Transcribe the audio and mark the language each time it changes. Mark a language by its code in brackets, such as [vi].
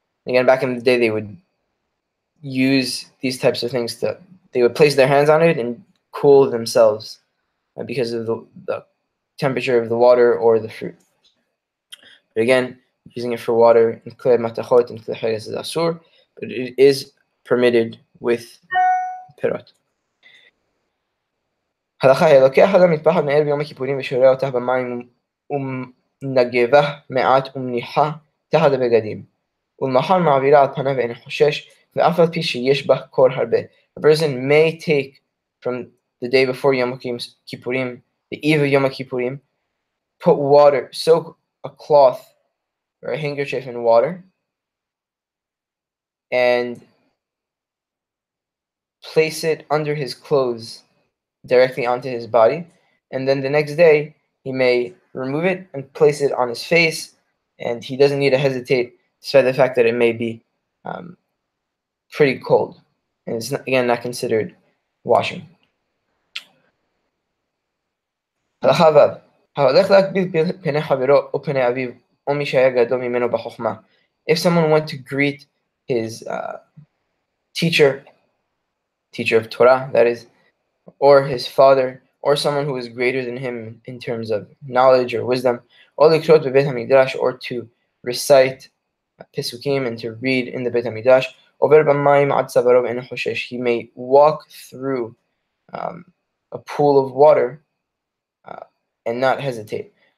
[en] Again, back in the day, they would use these types of things they would place their hands on it and cool themselves because of the temperature of the water or the fruit. But again, using it for water in Klei Matachot and Klei Cheres is Asur, but it is permitted with Pirot. [he] הלכה היא, לוקח אדם מטפחת מאר ביום הכיפורים ושורע אותה במים ומנגבה מעט ומניחה תחת הבגדים. ולמחר מעבירה על פניו ואין חושש, ואף על פי שיש בה קור הרבה. [en] A person may take from the day before Yom Kippurim, the eve of Yom Kippurim, put water, soak a cloth or a handkerchief in water, and place it under his clothes directly onto his body, and then the next day he may remove it and place it on his face, and he doesn't need to hesitate despite the fact that it may be pretty cold, and it's again not considered washing. [he] הלכה ו' ההולך להקביל פני חברו או פני אביו או מי שהיה גדול ממנו בחוכמה. [en] If someone went to greet his teacher of Torah, that is, or his father, or someone who is greater than him in terms of knowledge or wisdom, or to recite Pesukim and to read in the Beit HaMikdash, he may walk through a pool of water and not hesitate.